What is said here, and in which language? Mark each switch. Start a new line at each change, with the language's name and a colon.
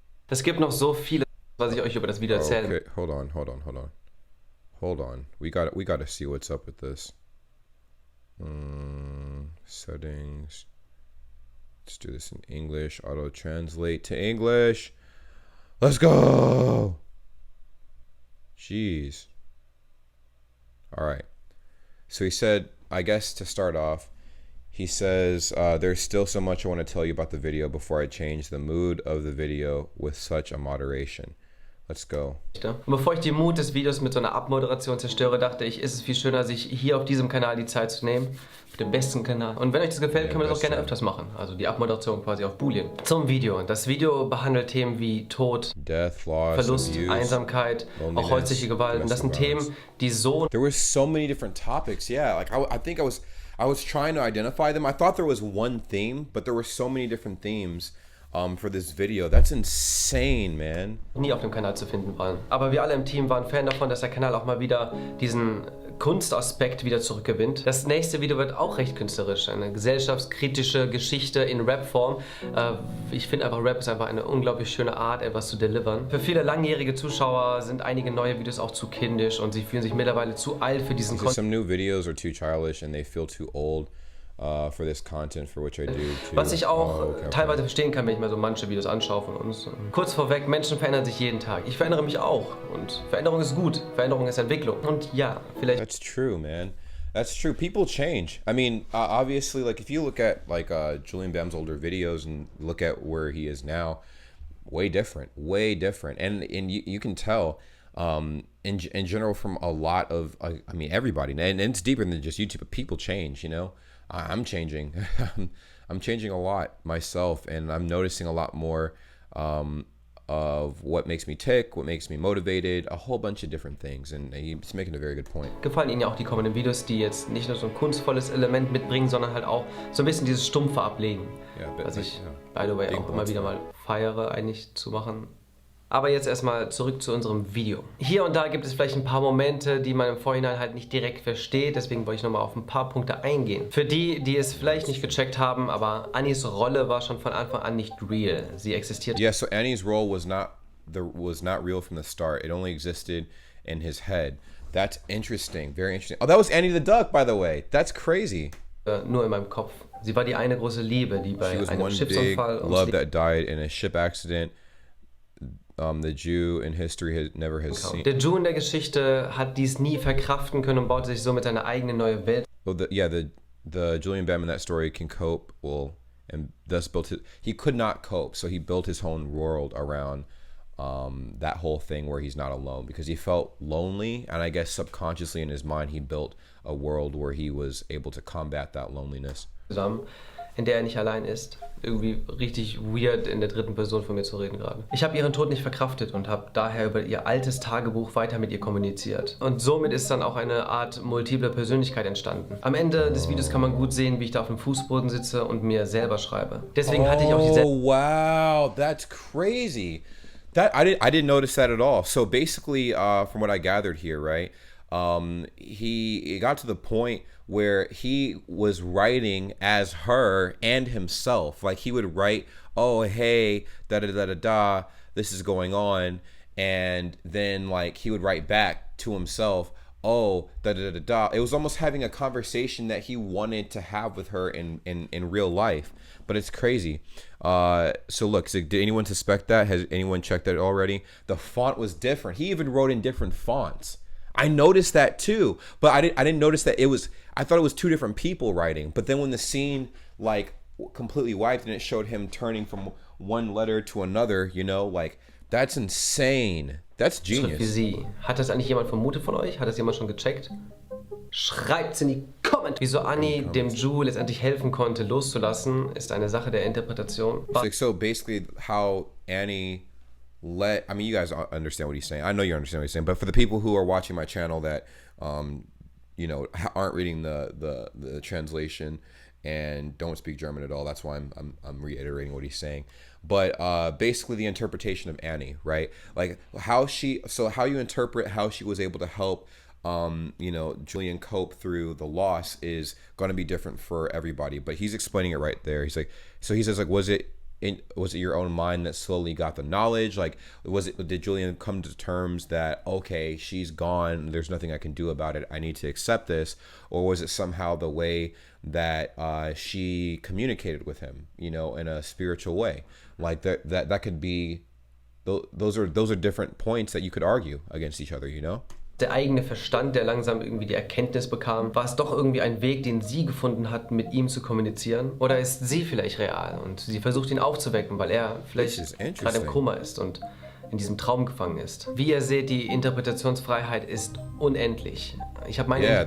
German: Es gibt noch so vieles, was ich euch über das Video erzählen will.
English: Okay, hold on. We gotta see what's up with this. Settings. Let's do this in English. Auto translate to English. Let's go. Jeez. All right. So he said, I guess to start off, he says, there's still so much I want to tell you about the video before I change the mood of the video with such a moderation. Let's go.
German: Und bevor ich den Mut des Videos mit so einer Abmoderation zerstöre, dachte ich, ist es viel schöner, sich hier auf diesem Kanal die Zeit zu nehmen. Auf dem besten Kanal. Und wenn euch das gefällt, können wir das auch gerne öfters machen. Also die Abmoderation quasi auf Boolean. Zum Video. Das Video behandelt Themen wie Tod,
English: Death, loss,
German: Verlust,
English: abuse,
German: Einsamkeit, auch häusliche Gewalt. Und das sind Themen, die so...
English: There were so many different topics. Yeah, like I think I I was trying to identify them. I thought there was one theme, but there were so many different themes for this video. That's insane, man.
German: Nie auf dem Kanal zu finden waren. Aber wir alle im Team waren Fan davon, dass der Kanal auch mal wieder diesen Kunstaspekt wieder zurückgewinnt. Das nächste Video wird auch recht künstlerisch. Eine gesellschaftskritische Geschichte in Rap-Form. Ich finde einfach, Rap ist einfach eine unglaublich schöne Art, etwas zu delivern. Für viele langjährige Zuschauer sind einige neue Videos auch zu kindisch und sie fühlen sich mittlerweile zu alt für diesen Content.
English: Some new videos are too childish and they feel too old for this content, for which I do too.
German: Was ich auch teilweise verstehen kann, wenn ich mir so manche Videos anschaue von uns. Kurz vorweg, Menschen verändern sich jeden Tag. Ich verändere mich auch. Und Veränderung ist gut. Veränderung ist Entwicklung. Und ja, vielleicht...
English: That's true, man. That's true. People change. I mean, obviously, like, if you look at, like, Julien Bam's older videos and look at where he is now, way different. Way different. And you can tell... in general from a lot of, I mean, everybody, and it's deeper than just YouTube, but people change, you know. I'm changing. I'm changing a lot myself, and I'm noticing a lot more of what makes me tick, what makes me motivated, a whole bunch of different things, and he's making a very good point.
German: Gefallen Ihnen ja auch die kommenden Videos, die jetzt nicht nur so ein kunstvolles Element mitbringen, sondern halt auch so ein bisschen dieses Stumpfe ablegen, was ich,
English: by the way,
German: auch immer wieder mal feiere, eigentlich zu machen. Aber jetzt erstmal zurück zu unserem Video. Hier und da gibt es vielleicht ein paar Momente, die man im Vorhinein halt nicht direkt versteht. Deswegen wollte ich nochmal auf ein paar Punkte eingehen. Für die, die es vielleicht nicht gecheckt haben, aber Annies Rolle war schon von Anfang an nicht real. Sie existiert.
English: Yeah, so Annie's role was not real from the start. It only existed in his head. That's interesting, very interesting. Oh, that was Annie the Duck, by the way. That's crazy.
German: Nur in meinem Kopf. Sie war die eine große Liebe, die bei einem Schiffsunfall
English: love that died in a ship accident. The Jew in history never has seen.
German: Der Jew in der Geschichte hat dies nie verkraften können und baute sich somit eine eigene neue Welt.
English: Well, the Julien Bam in that story can cope, and thus he could not cope, so he built his own world around that whole thing where he's not alone, because he felt lonely, and I guess subconsciously in his mind he built a world where he was able to combat that loneliness.
German: In der er nicht allein ist. Irgendwie richtig weird, in der dritten Person von mir zu reden gerade. Ich habe ihren Tod nicht verkraftet und habe daher über ihr altes Tagebuch weiter mit ihr kommuniziert. Und somit ist dann auch eine Art multiple Persönlichkeit entstanden. Am Ende des Videos kann man gut sehen, wie ich da auf dem Fußboden sitze und mir selber schreibe. Deswegen hatte ich auch diese...
English: Oh, wow, that's crazy. I didn't notice that at all. So basically, from what I gathered here, right, he got to the point where he was writing as her and himself. Like, he would write, oh, hey, da-da-da-da-da, this is going on. And then, like, he would write back to himself, oh, da-da-da-da-da. It was almost having a conversation that he wanted to have with her in real life. But it's crazy. So look, did anyone suspect that? Has anyone checked that already? The font was different. He even wrote in different fonts. I noticed that too, but I didn't notice that it was, I thought it was two different people writing. But then when the scene like completely wiped and it showed him turning from one letter to another, you know, like, that's insane. That's genius.
German: Für Sie. Hat das eigentlich jemand vermutet von euch? Hat das jemand schon gecheckt? Schreibt's in die Kommentare. Wieso Annie dem Ju letztendlich helfen konnte, loszulassen, ist eine Sache der Interpretation.
English: So basically how Annie I mean, you guys understand what he's saying. I know you understand what he's saying, but for the people who are watching my channel that, you know, aren't reading the translation and don't speak German at all, that's why I'm reiterating what he's saying. But basically the interpretation of Annie, right? Like how you interpret how she was able to help, you know, Julien cope through the loss is going to be different for everybody. But he's explaining it right there. He's like, so he says, like, was it your own mind that slowly got the knowledge? Like, did Julien come to terms that, okay, she's gone, there's nothing I can do about it, I need to accept this? Or was it somehow the way that she communicated with him, you know, in a spiritual way? Like that could be, those are different points that you could argue against each other, you know?
German: Der eigene Verstand, der langsam irgendwie die Erkenntnis bekam, war es doch irgendwie ein Weg, den sie gefunden hat, mit ihm zu kommunizieren? Oder ist sie vielleicht real und sie versucht ihn aufzuwecken, weil er vielleicht gerade im Koma ist und in diesem Traum gefangen ist? Wie ihr seht, die Interpretationsfreiheit ist unendlich. Ich habe meine